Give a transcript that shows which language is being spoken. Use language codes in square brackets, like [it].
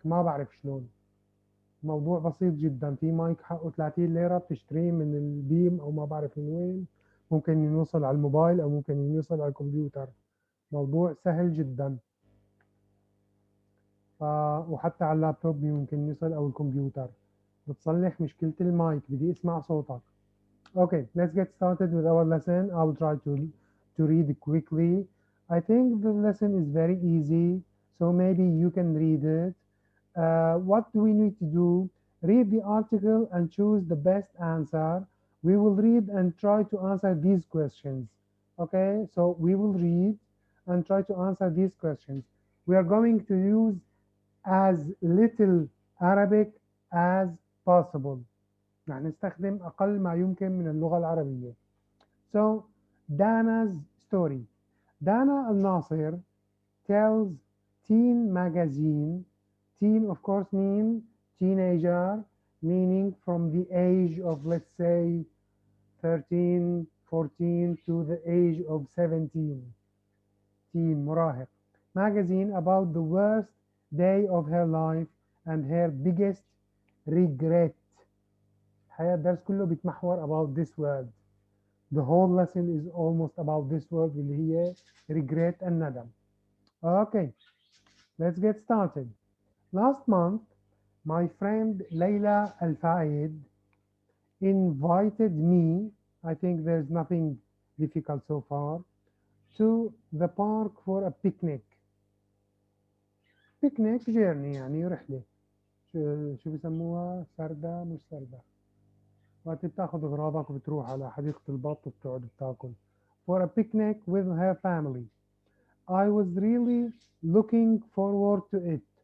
[ar] ما بعرف شلون، موضوع بسيط جدا. في مايك حقه 30 ليرة بتشتريه من البيم أو ما بعرف من وين، ممكن يوصل على الموبايل أو ممكن يوصل على الكمبيوتر. موضوع سهل جدا. وحتى على اللابتوب ممكن يوصل أو الكمبيوتر. بتصلح مشكلة المايك. بدي اسمع صوتك. [en] Okay, let's get started with our lesson. I will try to read quickly. I think the lesson is very easy, so maybe you can read it. What do we need to do? Read the article and choose the best answer. We will read and try to answer these questions. Okay, so we will read and try to answer these questions. We are going to use as little Arabic as possible. [ar] يعني نستخدم أقل ما يمكن من اللغة العربية. [en] So, Dana's story. Dana al-Nasir tells teen magazine. Teen, of course, mean teenager, meaning from the age of, let's say, 13, 14 to the age of 17. [ar] Teen, مراهق. [en] Magazine about the worst day of her life and her biggest regret. [ar] الحقيقة الدرس كله بيتمحور [en] about this word. The whole lesson is almost about this word [ar] اللي هي [en] regret الندم. Okay, let's get started. Last month, my friend Layla Al-Faid invited me, I think there's nothing difficult so far, to the park for a picnic. Picnic journey [ar] يعني رحلة. شو بيسموها؟ سردة مش سردة. وقت بتاخد اغراضك وبتروح على حديقة البط وبتقعد بتاكل. [en] For a picnic with her family. I was really looking forward to it.